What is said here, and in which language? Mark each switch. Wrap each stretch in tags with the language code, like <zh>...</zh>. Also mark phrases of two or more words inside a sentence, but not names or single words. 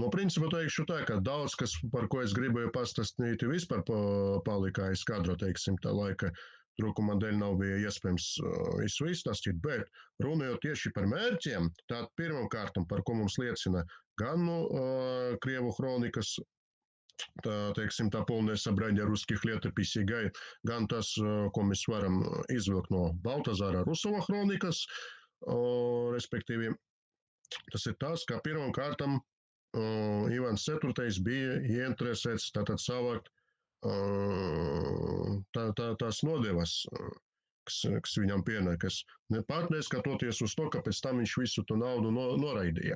<lv>No principa teikšu tā, ka daudz, kas, par ko es gribēju pastāstīt, vispār palika aiz kadra, teiksim, tā laika trūkuma dēļ nav bija iespējams visu izstāstīt, bet runājot tieši par mērķiem, tad pirmam kārtam, par ko mums liecina gan Krievu kronikas, teiksim, tā</lv> <ru>полное собрание русских летописей,</ru> <lv>gan tas, ko mēs varam izvilkt no Baltazāra Rusova kronikas, respektīvi, tas ir tas, ka pirmam kārtam Ivans IV bija ieinteresēts tātad savākt tās nodevas, kas viņam pienākas, pat neskatoties uz to, ka pēc tam viņš visu to naudu noraidīja.</lv>